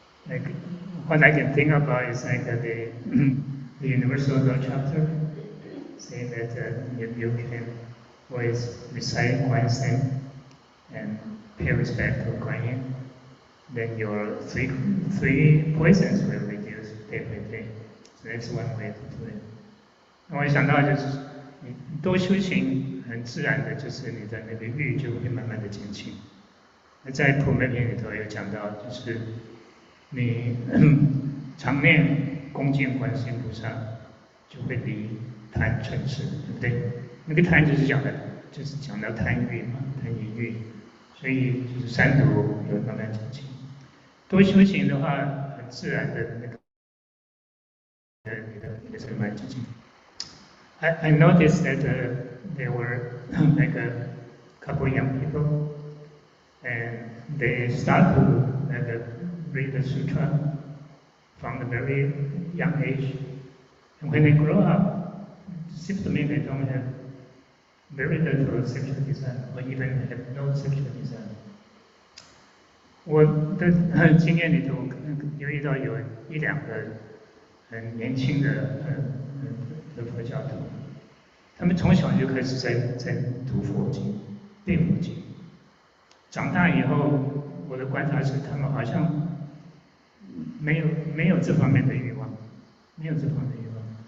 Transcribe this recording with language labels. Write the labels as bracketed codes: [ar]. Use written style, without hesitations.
[en] Like what I can think about is like the Universal Law chapter, saying that if you can always recite Guan's name and pay respect to Guan Yin, then your three poisons will reduce day by day. So that's one way to do it. [zh] 我想到就是你多修行，很自然的就是你的那个欲就会慢慢的减轻。那在普门品里头有讲到，就是你常念恭敬观世音菩萨，就会离贪嗔痴，对不对？那个贪就是讲到贪欲嘛，贪淫欲，所以就是三毒有慢慢减轻。多修行的话，很自然的那个你的是慢减轻。 [en] I noticed that there were like a couple young people, and they start to read the sutra from a very young age. And when they grow up, it seems to me they don't have very little sexual desire, or even have no sexual desire. [zh] 我的经验里头，有遇到有1-2个很年轻的佛教徒，他们从小就开始在读佛经、背佛经。长大以后，我的观察是，他们好像没有这方面的欲望，没有这方面的欲望。